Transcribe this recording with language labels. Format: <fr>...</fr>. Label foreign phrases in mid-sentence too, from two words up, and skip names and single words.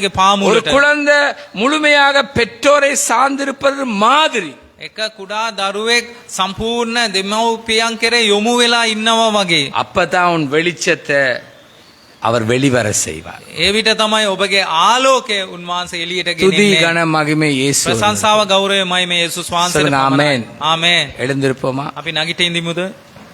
<ta>ஒரு</ta> <si>පාමුලට.</si> <ta>குழந்தை முழுமையாக பெற்றோரை சார்ந்திருப்பது மாதிரி.</ta> <si>එක කුඩා දරුවෙක් සම්පූර්ණ දෙමව්පියන් කෙරේ යොමු වෙලා ඉන්නවා වගේ.</si> <ta>அப்பதான் உன் வெளிச்சத்தை அவர் வெளிவர செய்வார்.</ta> <si>ඒ විට තමයි ඔබගේ ආලෝකය උන්වහන්සේ එළියට</si> <ta>துதி</ta> <si>ගෙනින්නේ.</si> <ta>கன மகிமை இயேசு.</ta> <si>ප්‍රශංසාව ගෞරවයමයි මේ යේසුස් වහන්සේට</si> <ta>சொல்லுங்க,</ta> <si>පමණයි. ආමේන්. ආමේන්.</si> <ta>எழுந்திருப்போமா?</ta> <si>අපි නගිට ඉඳිමුද?</si>